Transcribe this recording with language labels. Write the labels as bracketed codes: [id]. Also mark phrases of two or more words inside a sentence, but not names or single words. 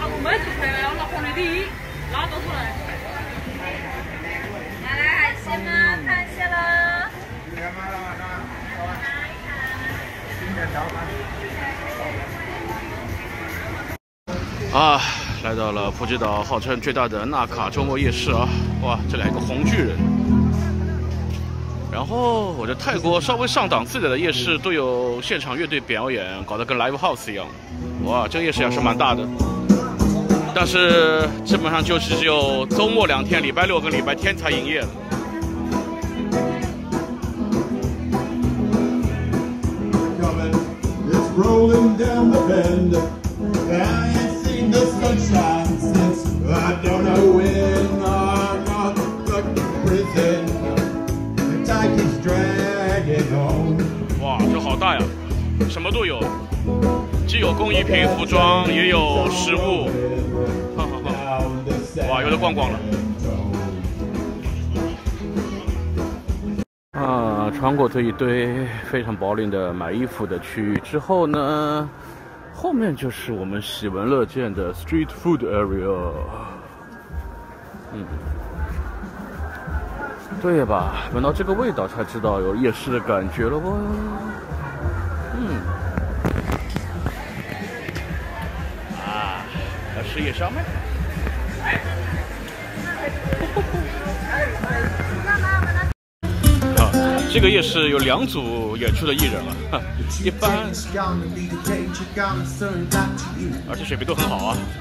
[zh] 拿来海鲜吗？啊，来到了普吉島号称最大的納卡周末夜市啊！哇，这里還有個紅巨人。然後我覺得泰國稍微上檔次點的夜市都有現場樂隊表演，搞得跟 [en] live house [zh] 一樣。哇，這個夜市也是蠻大的，但是基本上就是只有周末2天，禮拜6跟禮拜天才營業。 [en] Rolling down the bend, I ain't seen the sunshine since I don't know when. I'm not stuck in prison, the time keeps dragging on. [zh] 哇，這好大呀，什麼都有，既有工藝品、服裝，也有食物，哇，有的逛逛了。穿過這一堆非常薄鄰的買衣服的區域之後呢，後面就是我們喜聞樂見的 [en] street food area。 [zh] 對吧？聞到這個味道才知道有夜市的感覺了哦。要吃夜宵嗎？這個夜市有2組演出的藝人了，一般，而且水平都很好啊。